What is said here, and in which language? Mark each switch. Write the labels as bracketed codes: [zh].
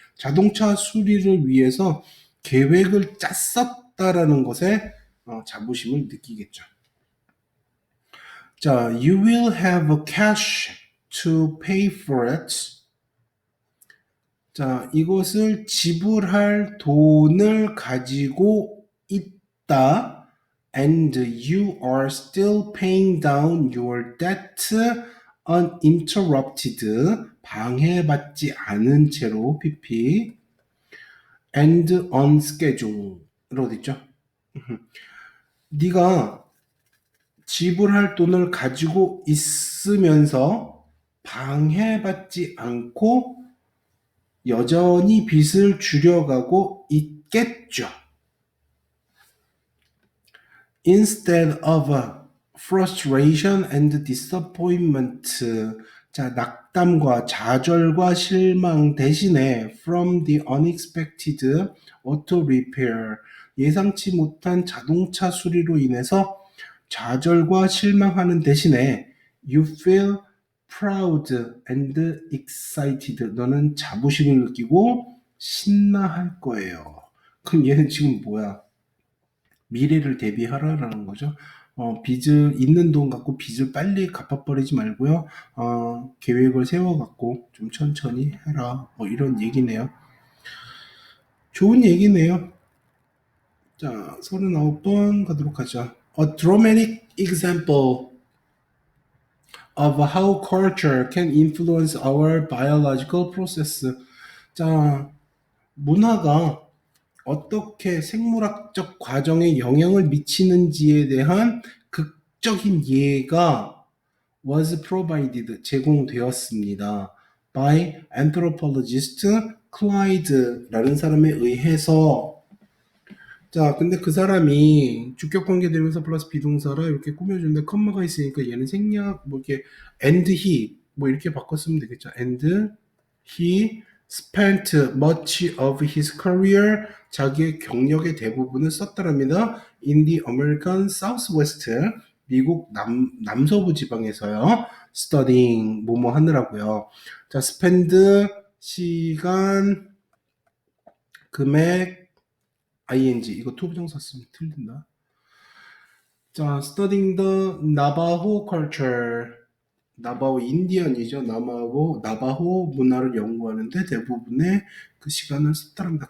[ko] 자동차 수리를 위해서 계획을 짰었다라는 것에 자부심을 느끼겠죠. [en] 자, you will have cash to pay for it. [ko] 자, 이것을 지불할 돈을 가지고 있다. [en] And you are still paying down your debt uninterrupted. [ko] 방해받지 않은 채로 PP. [en] And on schedule. [ko] 어디 있죠? 네가 지불할 돈을 가지고 있으면서 방해받지 않고 여전히 빚을 줄여가고 있겠죠. [en] Instead of frustration and disappointment, [ko] 자, 낙담과 좌절과 실망 대신에 [en] from the unexpected auto repair, [ko] 예상치 못한 자동차 수리로 인해서 좌절과 실망하는 대신에 [en] you feel proud and excited. [ko] 너는 자부심을 느끼고 신나할 거예요. 그럼 얘는 지금 뭐야? 미래를 대비하라라는 거죠. 빚을 있는 돈 갖고 빚을 빨리 갚아버리지 말고요. 계획을 세워갖고 좀 천천히 해라. 뭐 이런 얘기네요. 좋은 얘기네요. 자, 39번 가도록 하죠. [en] A dramatic example of how culture can influence our biological process. [ko] 자, 문화가 어떻게 생물학적 과정에 영향을 미치는지에 대한 극적인 예가 [en] was provided, [ko] 제공되었습니다. [en] by anthropologist Clyde [ko] 라는 사람에 의해서 자, 근데 그 사람이 주격관계 되면서 플러스 비동사라 이렇게 꾸며주는데 컴마가 있으니까 얘는 생략 뭐 이렇게 and he 뭐 이렇게 바꿨으면 되겠죠. [en] and he spent much of his career [ko] 자기의 경력의 대부분을 썼다랍니다. [en] in the American Southwest [ko] 미국 남서부 지방에서요. [en] studying [ko] 뭐뭐 하느라고요. 자, spend 시간 금액 ing 이거 투부정사 쓰면 틀린다. [en] 자, studying the Navajo culture. [ko] 나바호 인디언이죠. 나바호 문화를 연구하는데 대부분의 그 시간을 썼다랍니다.